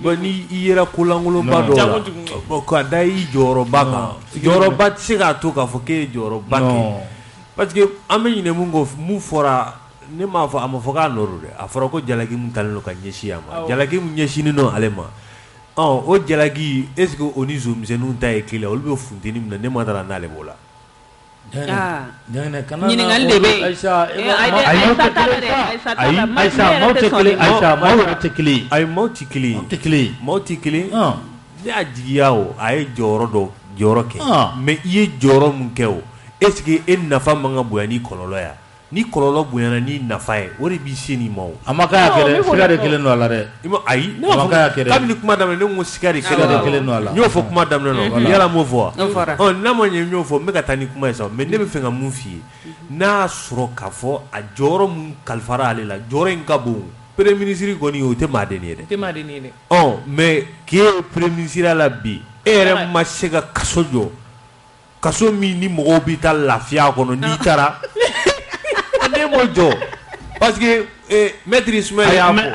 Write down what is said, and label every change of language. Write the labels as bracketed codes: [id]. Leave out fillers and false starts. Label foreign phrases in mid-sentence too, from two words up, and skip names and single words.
[bm] bon ni i yɛrɛ kolankolonba dɔ la ka da i jɔyɔrɔba kan jɔyɔrɔba tɛ se k'a to k'a fɔ k'e ye jɔyɔrɔba kɛ [fr] parce que [bm] an bɛ ɲinɛ mun fɔra ne m'a fɔ a ma fɔ k'a nɔrɔ dɛ a fɔra ko jalaki mun talen don ka ɲɛsin a ma jalaki mun ɲɛsinen don ale ma o jalaki [fr] est ce que [bm] o ni zomisɛnninw ta ye kelen olu bɛ funteni min na ne ma taara n'ale b'o la ɲininkali de bɛ yen maaw tɛ kelen ne y'a jigiya o a ye jɔyɔrɔ kɛ mais i ye jɔyɔrɔ mun kɛ o [fr] est ce que [bm] e nafa man ka bonya ni kɔlɔlɔ ya ni kɔlɔlɔ bonyana ni nafa ye o de b'i se nin ma o a ma k'a kɛ dɛ siga de kelen don a la dɛ ayi a ma k'a kɛ dɛ kabini kuma daminɛ ne ko siga de kelen don a la n y'o fɔ kuma daminɛ na yala m'o fɔ wa n'a ma ɲɛ n y'o fɔ n bɛ ka taa ni kuma ye sa mais ne bɛ fɛ ka mun f'i ye n'a sɔrɔ k'a fɔ a jɔyɔrɔ mun kalifara ale la jɔyɔrɔ in ka bon [fr] premier ministre [bm] kɔni o tɛ maaden ye dɛ mais k'e [fr] premier ministre [bm] la bi e yɛrɛ ma se ka kaso jɔ kaso min ni mɔgɔw bɛ taa lafiya kɔnɔ n'i taara ne m'o jɔ [fr] parce que [bm] maître Ismaël y'a fɔ